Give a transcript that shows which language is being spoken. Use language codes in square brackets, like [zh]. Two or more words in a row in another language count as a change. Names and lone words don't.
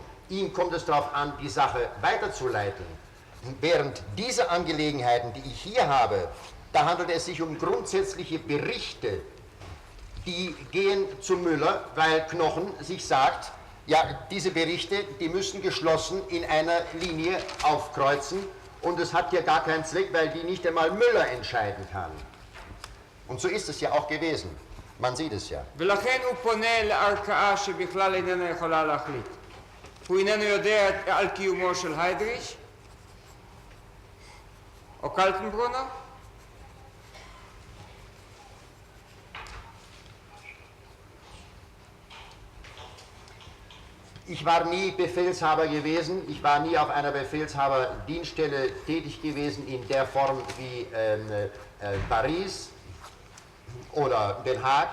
[de] Ihm kommt es darauf an, die Sache weiterzuleiten. Während diese Angelegenheiten, die ich hier habe, da handelt es sich um grundsätzliche Berichte, die gehen zu Müller, weil Knochen sich sagt, ja, diese Berichte, die müssen geschlossen in einer Linie aufkreuzen und es hat hier gar keinen Zweck, weil die nicht einmal Müller entscheiden kann. Und so ist es ja auch gewesen. Man sieht es ja. [he] ולכן הוא פונה לערכאה שבכלל איננה יכולה להחליט. הוא איננו יודע על קיומו של היידריש או קלטנברונר. [de] Ich war nie Befehlshaber gewesen, ich war nie auf einer Befehlshaberdienststelle tätig gewesen in der Form wie Paris oder Den Haag.